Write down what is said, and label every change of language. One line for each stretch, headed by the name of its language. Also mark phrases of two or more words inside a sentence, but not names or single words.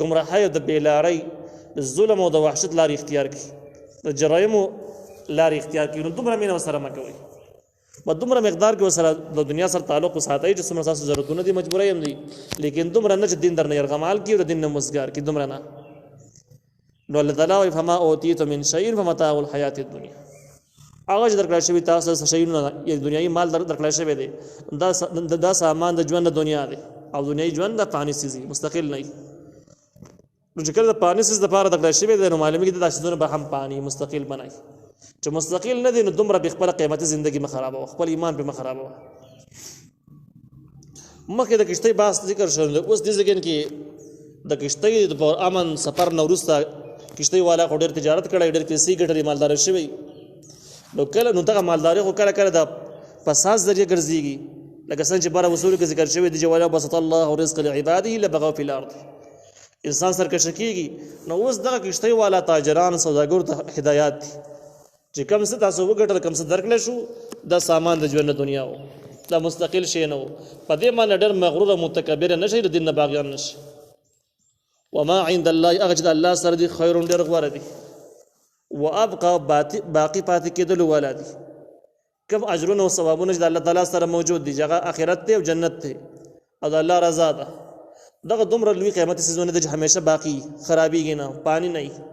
Pashto: ګمراهۍ او د بېلارۍ د ظلم او د وحشت لارې اختیار کړي د جرایمو لارې اختیار کړي نو دومره مینه ورسره مه کوئ په دومره مقدار کې ورسره د دنیا سره تعلق وساتئ چې څومره ستاسو ضرورتونه دي مجبورۍ هم دي لیکن دومره نه چې دین درنه یرغمال کړي او د دین نه مزګار کړي دومره نه نو الله تعالی وایي
Arabic: فما اوتیتم من شیء فمتاع الحیات الدنیا
Pashto: هغه چې درکړل شوي تاسو څه شیونه دنیایي مال درکړل شوی دی دا سامان د ژوند د دنیا دی او دنیایي ژوند د فاني څیز دی مستقل نه نو چې کله د فاني څیز دپاره درکړل شوی دی نو معلومېږي دا څیزونه به هم فاني مستقل بنایي چې مستقل نه دی نو دومره به خپله قیمتي زندګي مه خرابوه خپل ایمان پرې مه خرابوه مخکې د کشتۍ بحث ذکر شو اوس دې ځای کې د کشتۍ د امن سفر نه وروسته کشتۍ والا خو ډېر تجارت کړی ډېر پیسې ګټلې مالداره شوی نو کله نو دغه مالداري خو کله کله د فساد ذریعه ګرځېږي لکه څنګه چې بره اصولو کې ذکر شوی دی چې
Arabic: ولا بسط الله رزق لعباده لبغوا فی الارض
Pashto: انسان سرکشه کېږي نو اوس دغه کشتۍ والا تاجران سوداګرو ته هدایات دي چې کم څه تاسو وګټل کم څه درکړلی شو دا سامان د ژوند دنیا و دا مستقل شی نه و په دې باندې ډېر مغرور او متکبر نه شئ د دین نه باغیان نه شئ
Arabic: وما عند الله
Pashto: هغه چې د الله سره دي خیر ډېر غوره دي وابقى باقي پاتې کېدلو والا دي کوم اجرونه او ثوابونه چې د الله تعالی سره موجود دي چې هغه آخرت دی او جنت دی او د الله رضا ده دغه دومره لوی قیمتي څیزونه دي چې همیشه باقي خرابېږي نه پانی نه